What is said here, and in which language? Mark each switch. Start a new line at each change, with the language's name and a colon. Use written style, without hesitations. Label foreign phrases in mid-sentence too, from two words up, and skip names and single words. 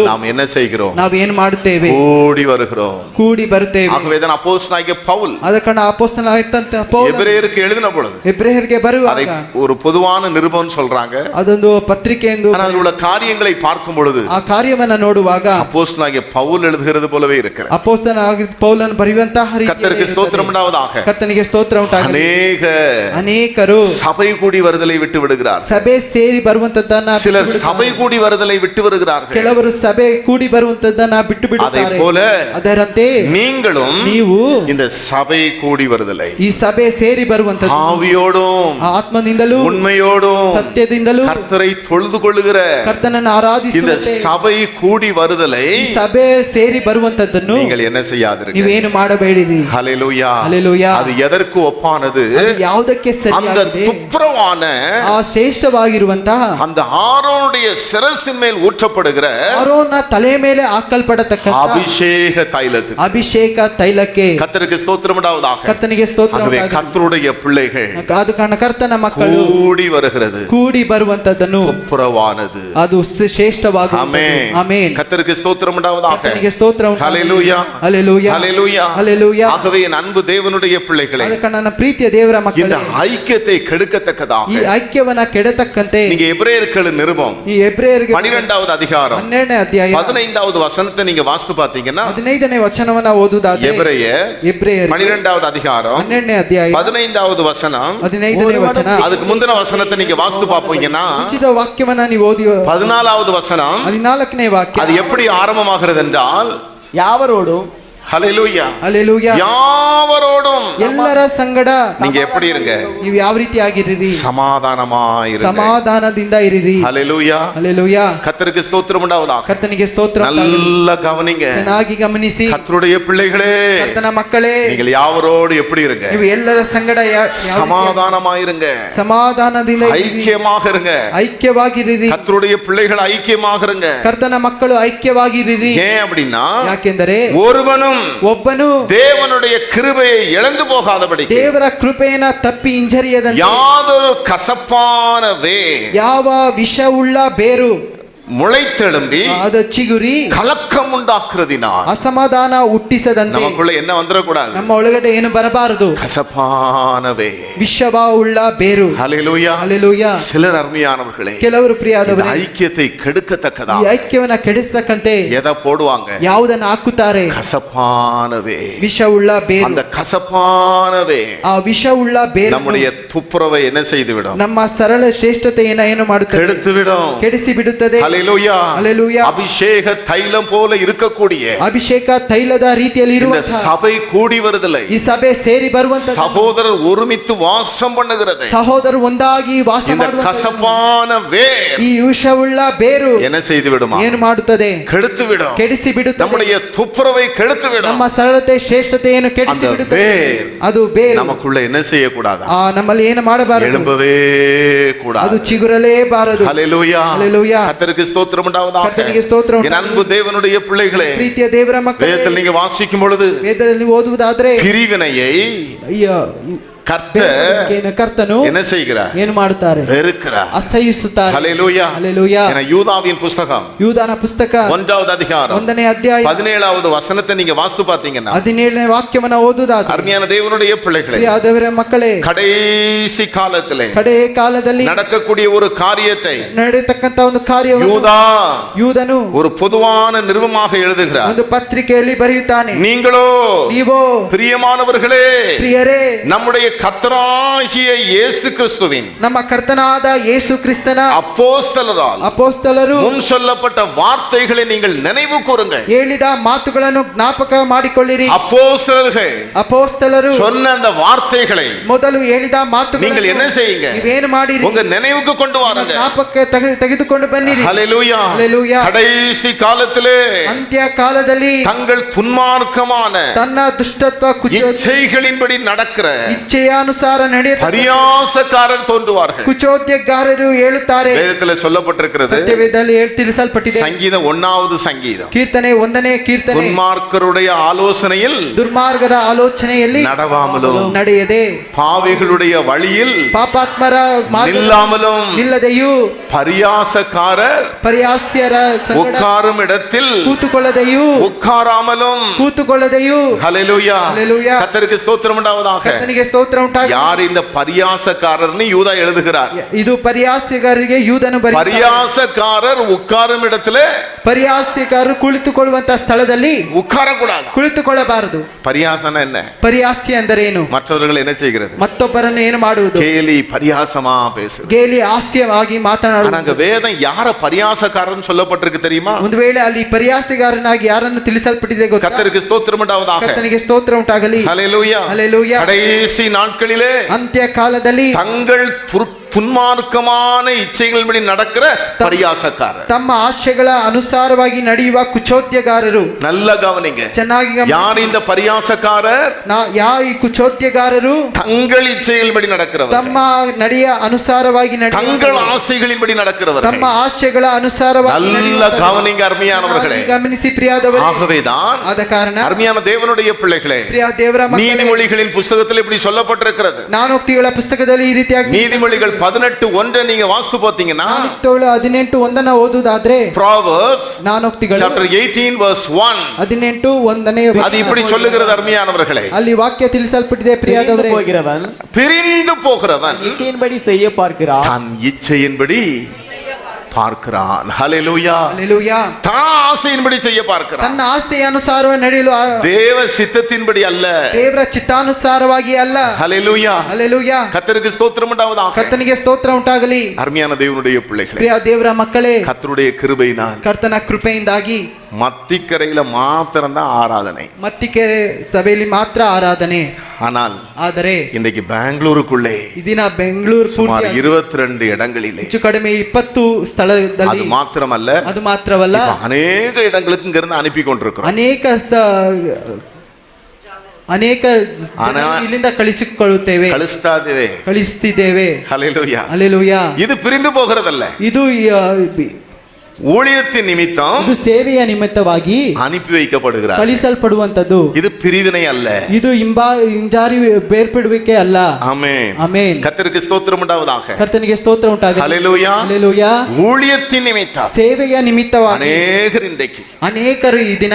Tamil: நாம் என்ன செய்கிறோம்?
Kannada: ನಾವು ಏನ್ ಮಾಡುತ್ತೇವೆ?
Tamil: கூடி வருகிறோம்.
Kannada: ಕೂಡಿ ಬರುತ್ತೇವೆ.
Tamil: ஆகவேதான் அப்போஸ்தலனாகிய பவுல்
Kannada: ಅದ ಅಪೊಸ್ತಲನಾಗಿದ್ದಂತ ಪೌಲ
Tamil: எபிரேயருக்கு எழுதின பொழுது
Kannada: ಎಬ್ರೆಯರಿಗೆ
Tamil: அதை
Kannada: ಬರುವಾಗ
Tamil: ஒரு பொதுவான நிருபம் சொல்றாங்க.
Kannada: ಅದೊಂದು ಪತ್ರಿಕೆ ಎಂದು
Tamil: ஆனால் அதில் உள்ள காரியங்களை பார்க்கும் பொழுது
Kannada: ಆ ಕಾರ್ಯವನ್ನ ನೋಡುವಾಗ
Tamil: அப்போஸ்தலனாகிய பவுல் எழுதுகிறது போலவே இருக்கிறது.
Kannada: ಅಪೊಸ್ತಲನಾಗಿದ್ದ ಪೌಲನ ಬರೆಯುವಂತಹ
Tamil: கர்த்தருக்கு ஸ்தோத்திரம் உண்டாவதாக.
Kannada: ಕರ್ತನಿಗೆ ಸ್ತೋತ್ರ ಉಂಟಾಗಲಿ. ಅನೇಕರು
Tamil: சபை கூடி வருதலை விட்டு விடுகிறார்.
Kannada: ಸಭೆ ಸೇರಿ ಬರುವಂತದ್ದನ್ನ
Tamil: சிலர் சபை கூடி வருதலை விட்டு வருகிறார்கள்.
Kannada: ಕೆಲವರು ಸಭೆ ಕೂಡಿ ಬರುವಂತದ್ದನ್ನ ಬಿಟ್ಟು
Tamil: அதை
Kannada: ಬಿಡುತ್ತಾರೆ.
Tamil: போல
Kannada: ಅದರಂತೆ
Tamil: நீங்களும்
Kannada: ನೀವು
Tamil: இந்த சபை கூடி வருதலை
Kannada: ಈ ಸಭೆ ಸೇರಿ ಬರುವಂತದ್ದು
Tamil: ஆவியோடும்
Kannada: ಆತ್ಮದಿಂದಲೂ
Tamil: உண்மையோடும்
Kannada: ಸತ್ಯದಿಂದಲೂ
Tamil: கர்த்தரை தொழுது கொள்ளுகிற
Kannada: ಕರ್ತನನ್ನು
Tamil: இந்த
Kannada: ಆರಾಧಿಸುವಂತೆ
Tamil: சபை கூடி வருதலை
Kannada: ಈ ಸಭೆ ಸೇರಿ ಬರುವಂತದ್ದನ್ನು
Tamil: நீங்கள் என்ன செய்யாதீர்கள்.
Kannada: ನೀವೇನು ಮಾಡಬೇಡಿರಿ.
Tamil: ஹல்லேலூயா.
Kannada: ಹಲ್ಲೆಲೂಯಾ.
Tamil: அது எதற்கு ஒப்பானது?
Kannada: ಅದು ಯಾವುದಕ್ಕೆ
Tamil: அந்த
Kannada: ಸರಿಯಾಗಿದೆ?
Tamil: துப்புரவான
Kannada: ಆ ಶ್ರೇಷ್ಠವಾಗಿರುವಂತಹ
Tamil: அந்த ஆரோனுடைய சிரசின் மேல் ஊற்றப்படுகிற
Kannada: ಆರೋನ ತಲೆ ಮೇಲೆ ಹಾಕಲ್ಪಡತಕ್ಕಂತ
Tamil: அபிஷேக தைலத்துக்கு
Kannada: ಅಭಿಷೇಕ ತೈಲಕ್ಕೆ
Tamil: கர்த்தருக்கு ஸ்தோத்திரம் உண்டாவதாக.
Kannada: ಕರ್ತನಿಗೆ ಸ್ತೋತ್ರ
Tamil: ஆகவே
Kannada: ಉಂಟಾಗಲಿ.
Tamil: கர்த்தருடைய பிள்ளைகள்
Kannada: ಅದು ಕಾರಣ ಕರ್ತನ ಮಕ್ಕಳು
Tamil: கூடி வருகிறது
Kannada: ಕೂಡಿ ಬರುವಂತದ್ದನ್ನು
Tamil: துப்புரவானது.
Kannada: ಅದು ಶ್ರೇಷ್ಠವಾಗುವುದು.
Tamil: ஆமென்.
Kannada: ಆಮೆನ್.
Tamil: கர்த்தருக்கு ஸ்தோத்திரம் உண்டாவதாக.
Kannada: ಕರ್ತನಿಗೆ ಸ್ತೋತ್ರ ಉಂಟಾಗಲಿ.
Tamil: ஹல்லேலூயா.
Kannada: ಹಲ್ಲೆಲೂಯಾ.
Tamil: ஹல்லேலூயா.
Kannada: ಹಲ್ಲೆಲೂಯಾ.
Tamil: ஆகவே என் அன்பு தேவனுடைய பிள்ளைகளே,
Kannada: ಆದ ಕಾರಣ ನನ್ನ ಪ್ರೀತಿಯ ದೇವರ
Tamil: இந்த
Kannada: ಮಕ್ಕಳೇ,
Tamil: ஐக்கியத்தை கெடுக்கத்தக்கதாக
Kannada: ಈ ಐಕ್ಯವನ್ನ ಕೆಡತಕ್ಕಂತೆ
Tamil: நீங்க எபிரேயர்கள் நிருபம்
Kannada: ಈ ಎಬ್ರೆಯರಿಗೆ
Tamil: 12வது அதிகாரம்
Kannada: 12ನೇ ಅಧ್ಯಾಯ
Tamil: 15வது வசனத்தை நீங்க வாசித்து பார்த்தீங்கன்னா
Kannada: 15ನೇ ವಚನವನ್ನ ಓದುವುದಾದರೆ
Tamil: எபிரேயர்
Kannada: ಎಬ್ರೆಯರಿಗೆ
Tamil: 12வது அதிகாரம்
Kannada: 12ನೇ ಅಧ್ಯಾಯ
Tamil: 15வது வசனம்
Kannada: 15ನೇ ವಚನ
Tamil: அதுக்கு முந்தின வசனத்தை நீங்க வாசித்து பார்ப்பீங்கன்னா
Kannada: ಉಚಿತ ವಾಕ್ಯವನ್ನ ನೀವು ಓದಿ
Tamil: 14வது வசனம்
Kannada: 14ನೇ ವಾಕ್ಯ
Tamil: அது எப்படி ஆரம்பமாகிறது என்றால்
Kannada: ಯಾವರೋಡು
Tamil: ஹல்லேலூயா
Kannada: ಹಲ್ಲೆಲೂಯಾ.
Tamil: யாவரோடும்
Kannada: ಎಲ್ಲರ ಸಂಗಡ
Tamil: நீங்க எப்படி இருங்க?
Kannada: ನೀವು ಯಾವ ರೀತಿ ಆಗಿರಿರಿ?
Tamil: சமாதானமாயிருங்க.
Kannada: ಸಮಾಧಾನದಿಂದ ಇರಿರಿ.
Tamil: ஹல்லேலூயா.
Kannada: ಹಲ್ಲೆಲೂಯಾ.
Tamil: கர்த்தருக்கு ஸ்தோத்திரம் உண்டாவதாக.
Kannada: ಕರ್ತನಿಗೆ ಸ್ತೋತ್ರ ಉಂಟಾಗಲಿ.
Tamil: நல்ல கவனிங்க
Kannada: ಚೆನ್ನಾಗಿ ಗಮನಿಸಿ.
Tamil: கர்த்தருடைய பிள்ளைகளே,
Kannada: ಕರ್ತನ ಮಕ್ಕಳೇ,
Tamil: நீங்கள் யாவரோடு எப்படி இருங்க?
Kannada: ನೀವು ಎಲ್ಲರ ಸಂಗಡ
Tamil: சமாதானமாயிருங்க.
Kannada: ಸಮಾಧಾನದಿಂದ ಇರಿರಿ.
Tamil: ஐக்கியமாக இருங்க.
Kannada: ಐಕ್ಯವಾಗಿರಿರಿ.
Tamil: கர்த்தருடைய பிள்ளைகள் ஐக்கியமாக இருங்க.
Kannada: ಕರ್ತನ ಮಕ್ಕಳು ಐಕ್ಯವಾಗಿರಿರಿ.
Tamil: ஏன் அப்படின்னா
Kannada: ಯಾಕೆಂದರೆ
Tamil: ஒருவனும்
Kannada: ಒಬ್ಬನು
Tamil: தேவனுடைய கிருபையை இழந்து போகாதபடி
Kannada: ದೇವರ ಕೃಪೆಯನ್ನ ತಪ್ಪಿ ಹಿಂಜರಿಯದಂತೆ
Tamil: யாதொரு கசப்பான
Kannada: ಯಾವ ವಿಷವುಳ್ಳ ಬೇರು
Tamil: முளைத்தெழும்பி
Kannada: ಅದು ಚಿಗುರಿ
Tamil: கலக்கம் உண்டாக்குறதினால்
Kannada: ಅಸಮಾಧಾನ ಹುಟ್ಟಿಸದಂತೆ
Tamil: நமக்குள்ள என்ன வந்துடக்கூடாது?
Kannada: ನಮ್ಮ ಒಳಗಡೆ ಏನು ಬರಬಾರದು.
Tamil: கசப்பானவே
Kannada: ವಿಷವ ಉಳ್ಳ ಬೇರು.
Tamil: ஹல்லேலூயா.
Kannada: ಹಲ್ಲೆಲೂಯಾ.
Tamil: சிலர் அருமையானவர்களே,
Kannada: ಕೆಲವರು
Tamil: இந்த
Kannada: ಪ್ರಿಯಾದವರೇ,
Tamil: ஐக்கியத்தை கெடுக்கத்தக்கதா
Kannada: ಈ ಐಕ್ಯವನ್ನ ಕೆಡಿಸತಕ್ಕಂತೆ
Tamil: எதை போடுவாங்க?
Kannada: ಯಾವುದನ್ನ ಹಾಕುತ್ತಾರೆ?
Tamil: கசப்பானவே.
Kannada: ವಿಷವುಳ್ಳ ಬೇರು.
Tamil: அந்த கசப்பானவே
Kannada: ಆ ವಿಷವುಳ್ಳ ಬೇರು
Tamil: நம்முடைய துப்புரவை என்ன செய்துவிடும்?
Kannada: ನಮ್ಮ ಸರಳ ಶ್ರೇಷ್ಠತೆಯನ್ನ ಏನು ಮಾಡುತ್ತದೆ?
Tamil: கெடுத்துவிடும்.
Kannada: ಕೆಡಿಸಿ ಬಿಡುತ್ತದೆ.
Tamil: ஹல்லேலூயா. ஹல்லேலூயா. அபிஷேக தைலம் போல இருக்கக்கூடிய
Kannada: ಅಭಿಷೇಕ ತೈಲದ ರೀತಿಯಲ್ಲಿ
Tamil: இந்த
Kannada: ಇರುವಂತಹ
Tamil: சபை கூடி வருதலை
Kannada: ಈ ಸಭೆ ಸೇರಿ ಬರುವಂತ
Tamil: சகோதரர் ஒருமித்து வாசம் பண்ணுகிறது.
Kannada: ಸಹೋದರರು ಒಂದಾಗಿ ವಾಸ
Tamil: இந்த
Kannada: ಮಾಡುವಂತ
Tamil: கசப்பான வேர்
Kannada: ಈ ವಿಷವುಳ್ಳ ಬೇರು
Tamil: என்ன செய்து விடுமா?
Kannada: ಏನು ಮಾಡುತ್ತದೆ?
Tamil: கெடுத்து விடும்.
Kannada: ಕೆಡಿಸಿ ಬಿಡುತ್ತದೆ.
Tamil: நம்முடைய துப்புரவை கெடுத்து விடும்.
Kannada: ನಮ್ಮ ಸರಳತೆ ಶ್ರೇಷ್ಠತೆಯನ್ನು ಕೆಡಿಸಿ
Tamil: அந்த
Kannada: ಬಿಡುತ್ತದೆ. ಬೇರ್ ಅದು ಬೇರು
Tamil: நமக்குள்ள என்ன செய்யக்கூடாது?
Kannada: ನಮ್ಮಲ್ಲಿ ಏನು ಮಾಡಬಾರದು?
Tamil: எழும்பவே
Kannada: ಅದು
Tamil: கூடாது.
Kannada: ಚಿಗುರಲೇಬಾರದು.
Tamil: ஹல்லேலூயா. ஹல்லேலூயா. கர்த்தருக்கு ஸ்தோத்திரம் உண்டாவதாக.
Kannada: ಕರ್ತನಿಗೆ ಸ್ತೋತ್ರ
Tamil: என் அன்பு தேவனுடைய பிள்ளைகளே,
Kannada: ಪ್ರೀತಿಯ ದೇವರ ಮಕ್ಕಳೇ,
Tamil: வேதத்தில் நீங்க வாசிக்கும் பொழுது
Kannada: ವೇದದಲ್ಲಿ ಓದುವುದಾದ್ರೆ
Tamil: பிரிவினையை கர்த்தர்
Kannada: ಕರ್ತನು
Tamil: என்ன செய்கிறார்?
Kannada: ಏನು ಮಾಡುತ್ತಾರೆ?
Tamil: வெறுக்கிறார்.
Kannada: ಅಸಹ್ಯಿಸುತ್ತಾರೆ.
Tamil: ஹல்லேலூயா.
Kannada: ಹಲ್ಲೆಲೂಯಾ.
Tamil: ஏன்னா யூதாவின் புஸ்தகம்
Kannada: ಯೂದನ ಪುಸ್ತಕ
Tamil: 1வது அதிகாரம்
Kannada: 1ನೇ ಅಧ್ಯಾಯ
Tamil: 17வது வசனத்தை நீங்க வாசித்து பார்த்தீங்கன்னா
Kannada: 17ನೇ ವಾಕ್ಯವನ್ನ ಓದುವುದಾದರೆ,
Tamil: அருமையான தேவனுடைய பிள்ளைகளே,
Kannada: ದೇವರ ಮಕ್ಕಳೇ,
Tamil: கடைசி காலத்திலே
Kannada: ಕಡೆ ಕಾಲದಲ್ಲಿ
Tamil: நடக்கக்கூடிய ஒரு காரியத்தை
Kannada: ನಡೆಯತಕ್ಕಂತ ಒಂದು ಕಾರ್ಯವನ್ನು
Tamil: யூதா
Kannada: ಯೂದನು
Tamil: ஒரு பொதுவான நிருபமாக எழுதுகிறார்.
Kannada: ಒಂದು ಪತ್ರಿಕೆಯಲ್ಲಿ ಬರೆಯುತ್ತಾನೆ.
Tamil: நீங்களோ
Kannada: ನೀವು
Tamil: பிரியமானவர்களே,
Kannada: ಪ್ರಿಯರೇ,
Tamil: நம்முடைய கர்த்தராகிய இயேசு கிறிஸ்துவின்
Kannada: ನಮ್ಮ ಕರ್ತನಾದ ಯೇಸು ಕ್ರಿಸ್ತನ
Tamil: அப்போஸ்தலரால்
Kannada: ಅಪೊಸ್ತಲರು
Tamil: முன் சொல்லப்பட்ட வார்த்தைகளை நீங்கள் நினைவு கூறுங்கள்.
Kannada: ಹೇಳಿದ ಮಾತುಗಳನ್ನು ಜ್ಞಾಪಕ ಮಾಡಿಕೊಳ್ಳಿರಿ.
Tamil: அப்போஸ்தலர்கள்
Kannada: ಅಪೊಸ್ತಲರು
Tamil: சொன்ன அந்த வார்த்தைகளை
Kannada: ಮೊದಲು ಹೇಳಿದ ಮಾತುಗಳನ್ನು
Tamil: நீங்கள் என்ன செய்யுங்க?
Kannada: ನೀವೇನು ಮಾಡಿರಿ?
Tamil: உங்க நினைவுக்கு கொண்டு வாருங்க.
Kannada: ಜ್ಞಾಪಕಕ್ಕೆ ತೆಗೆದುಕೊಂಡು ಬನ್ನಿರಿ.
Tamil: ஹல்லேலூயா. ஹல்லேலூயா. கடைசி காலத்திலே
Kannada: ಅಂತ್ಯ ಕಾಲದಲ್ಲಿ
Tamil: தங்கள் துன்மார்க்கமான
Kannada: ತನ್ನ ದುಷ್ಟತ್ವ
Tamil: இச்சைகளின்படி நடக்கிற
Kannada: ಇಚ್ಛೆಯ ಅನುಸಾರ ನಡೆಯುತ್ತ
Tamil: பரியாசக்காரர் தோன்றுவார்கள்.
Kannada: ಕುಚೋದ್ಯಗಾರರು ಹೇಳುತ್ತಾರೆ.
Tamil: வேதத்தில் சொல்லப்பட்டிருக்கிறது.
Kannada: ಸತ್ಯವೇದದಲ್ಲಿ ತಿಳಿಸಲ್ಪಟ್ಟಿದೆ.
Tamil: சங்கீதம் 1வது சங்கீதம்
Kannada: ಕೀರ್ತನೆ 1ನೇ ಕೀರ್ತನೆ,
Tamil: துன்மார்க்கருடைய ஆலோசனையில்
Kannada: ದುರ್ಮಾರ್ಗರ ಆಲೋಚನೆಯಲ್ಲಿ
Tamil: நடவாமலும்
Kannada: ನಡೆಯದೆ,
Tamil: பாவிகளுடைய வழியில்
Kannada: ಪಾಪಾತ್ಮರ ಮಾರ್ಗ
Tamil: நில்லாமலும்
Kannada: ನಿಲ್ಲದೆಯೂ,
Tamil: பரியாசக்காரர்
Kannada: ಪರಿಹಾಸ್ಯರ ಸಂಗಡ
Tamil: உட்காரும் இடத்தில்
Kannada: ಕೂತುಕೊಳ್ಳದೆಯೂ,
Tamil: உட்காராமலும்.
Kannada: ಕೂತುಕೊಳ್ಳದೆಯೂ.
Tamil: ஹல்லேலூயா. ஹல்லேலூயா. கர்த்தருக்கு ஸ்தோத்திரம் உண்டாவதாக.
Kannada: ಕರ್ತನಿಗೆ ಸ್ತೋತ್ರ ಉಂಟಾಗಲಿ.
Tamil: யார் இந்த பரியாசக்காரர்னு யூதா எழுதுகிறார்.
Kannada: ಇದು ಪರಿಹಾಸ್ಯಗಾರರಿಗೆ ಯೂದನು ಬರೆಯುತ್ತಾನೆ.
Tamil: பரியாசக்காரர் உட்காரும் இடத்துல
Kannada: ಪರಿಹಾಸ್ಯಗಾರರು ಕುಳಿತುಕೊಳ್ಳುವಂತ ಸ್ಥಳದಲ್ಲಿ
Tamil: உட்காரக்கூடாது.
Kannada: ಕುಳಿತುಕೊಳ್ಳಬಾರದು.
Tamil: பரியாசன என்ன?
Kannada: ಪರಿಹಾಸ್ಯ ಎಂದರೇನು?
Tamil: மற்றவர்கள் என்ன செய்கிறது?
Kannada: ಮತ್ತೊಬ್ಬರನ್ನು ಏನು ಮಾಡುವುದು?
Tamil: கேலி பரியாசமா பேசுறது.
Kannada: ಗೇಲಿ ಹಾಸ್ಯವಾಗಿ ಮಾತನಾಡುವುದು.
Tamil: ஆனா வேதம் யார பரியாசக்காரன் சொல்லப்பட்டிருக்கு தெரியுமா?
Kannada: ಒಂದು ವೇಳೆ ಅಲ್ಲಿ ಪರಿಹಾಸ್ಯಗಾರನಾಗಿ ಯಾರನ್ನು ತಿಳಿಸಲ್ಪಟ್ಟಿದೆ ಗೊತ್ತಾ?
Tamil: கர்த்தருக்கு ஸ்தோத்திரம் உண்டாவதாக.
Kannada: ಕರ್ತನಿಗೆ ಸ್ತೋತ್ರ ಉಂಟಾಗಲಿ.
Tamil: ஹல்லேலூயா.
Kannada: ಹಲ್ಲೆಲೂಯಾ.
Tamil: கடைசி நாட்களிலே
Kannada: ಅಂತ್ಯ ಕಾಲದಲ್ಲಿ
Tamil: தங்கள் துன்மார்க்கமான இச்சைகளின்படி நடக்கிற பரியாசக்காரர்,
Kannada: ತಮ್ಮ ಆಶೆಗಳ ಅನುಸಾರವಾಗಿ ನಡೆಯುವ ಕುಚೋದ್ಯಗಾರರು.
Tamil: நல்ல கவனிங்க.
Kannada: ಚೆನ್ನಾಗಿ
Tamil: யார் இந்த பரியாசக்காரர்?
Kannada: ಈ ಕುಚೋದ್ಯಗಾರರು
Tamil: தங்கள் இச்சைகளின்படி நடக்கிறவர்,
Kannada: ತಮ್ಮ ನಡೆಯ ಅನುಸಾರವಾಗಿ
Tamil: தங்கள் ஆசைகளின்படி நடக்கிறவர்.
Kannada: ತಮ್ಮ ಆಶೆಗಳ ಅನುಸಾರವಾಗಿ
Tamil: நல்ல கவனிங்க அருமையானவர்களே.
Kannada: ಗಮನಿಸಿ ಪ್ರಿಯಾದವರೇ.
Tamil: ஆகவேதான்
Kannada: ಆದ ಕಾರಣ
Tamil: அருமையான தேவனுடைய பிள்ளைகளே,
Kannada: ಪ್ರಿಯ ದೇವರ ಮಕ್ಕಳೇ,
Tamil: நீதிமொழிகளின் புஸ்தகத்தில் இப்படி சொல்லப்பட்டிருக்கிறது.
Kannada: ಜ್ಞಾನೋಕ್ತಿಗಳ ಪುಸ್ತಕದಲ್ಲಿ ಈ ರೀತಿಯಾಗಿ
Tamil: நீதிமொழிகள் 18:1 நீங்க வாசித்து பார்த்தீங்கன்னா
Kannada: 18:1 ಓದುವುದಾದ್ರೆ,
English: Proverbs
Kannada: ಜ್ಞಾನೋಕ್ತಿಗಳು
English: chapter 18 verse 1
Kannada: 18:1
Tamil: அது இப்படி சொல்லுகிறது அருமையானவர்களே.
Kannada: ಅಲ್ಲಿ ವಾಕ್ಯ ತಿಳಿಸಲ್ಪಟ್ಟಿದೆ. ಪ್ರಿಯಾದವರೇ,
Tamil: போகிறவன் பிரிந்து போகிறவன் இச்சையின்படி செய்ய பார்க்கிறான், தன் இச்சையின்படி பார்க்கிறான். ஹல்லேலூயா.
Kannada: ಹಲ್ಲೆಲೂಯಾ.
Tamil: தான் ஆசையின்படி செய்ய பார்க்கிறான்.
Kannada: ತನ್ನ ಆಸೆಯ ಅನುಸಾರವಾಗಿ ನಡೆಯಲು
Tamil: தேவ சித்தத்தின்படி அல்ல.
Kannada: ದೇವರ ಚಿತ್ತಾನುಸಾರವಾಗಿ ಅಲ್ಲ.
Tamil: ஹல்லேலூயா.
Kannada: ಹಲ್ಲೆಲೂಯಾ.
Tamil: கர்த்தருக்கு ஸ்தோத்திரம் உண்டாவதாக.
Kannada: ಕರ್ತನಿಗೆ ಸ್ತೋತ್ರ ಉಂಟಾಗಲಿ.
Tamil: அருமையான தேவனுடைய பிள்ளைகளே,
Kannada: ಪ್ರಿಯ ದೇವರ ಮಕ್ಕಳೇ,
Tamil: கர்த்தருடைய கிருபையினால்
Kannada: ಕರ್ತನ ಕೃಪೆಯಿಂದಾಗಿ
Tamil: மத்திக்கரையில மாத்திரம்தான் ஆராதனை.
Kannada: ಮತ್ತಿಕೆರೆ ಸಭೆಯಲ್ಲಿ ಮಾತ್ರ ಆರಾಧನೆ.
Tamil: ஆனால்
Kannada: ಆದರೆ
Tamil: இன்றைக்கு பெங்களூருக்குள்ளே
Kannada: ಇದೀನ ಬೆಂಗಳೂರು
Tamil: சுமார்
Kannada: ಪೂರ್ತಿ
Tamil: 22 இடங்களிலே,
Kannada: ಹೆಚ್ಚು ಕಡಿಮೆ 20 ಸ್ಥಳದಲ್ಲಿ,
Tamil: அது மாத்திரமல்ல,
Kannada: ಅದು ಮಾತ್ರವಲ್ಲ,
Tamil: இப்ப அநேக இடங்களுக்கு இங்கிருந்து அனுப்பி கொண்டிருக்கிறோம்.
Kannada: ಅನೇಕ ಇಲ್ಲಿಂದ ಕಳಿಸುತ್ತಿದ್ದೇವೆ.
Tamil: ஹல்லேலூயா.
Kannada: ಹಲ್ಲೆಲೂಯಾ.
Tamil: இது பிரிந்து போகிறதல்ல.
Kannada: ಇದು
Tamil: ஊழியத்தின் நிமித்தம்
Kannada: ಇದು ಸೇವೆಯ ನಿಮಿತ್ತವಾಗಿ
Tamil: அனுப்பி வைக்கப்படுகிறார்.
Kannada: ಕಳಿಸಲ್ಪಡುವಂತದ್ದು.
Tamil: இது பிரிவினை அல்ல.
Kannada: ಇದು ಹಿಂಜಾರಿ ಬೇರ್ಪಡುವಿಕೆ ಅಲ್ಲ.
Tamil: ஆமென்.
Kannada: ಆಮೆನ್.
Tamil: கர்த்தருக்கு ஸ்தோத்திரம் உண்டாவதாக.
Kannada: ಕರ್ತನಿಗೆ ಸ್ತೋತ್ರ ಉಂಟಾಗಲಿ.
Tamil: ஹல்லேலூயா.
Kannada: ಹಲ್ಲೆಲೂಯಾ.
Tamil: ஊழியத்தின் நிமித்தம்
Kannada: ಸೇವೆಯ ನಿಮಿತ್ತವಾಗಿ
Tamil: அநேகர் இன்றைக்கு
Kannada: ಅನೇಕರು ಈ ದಿನ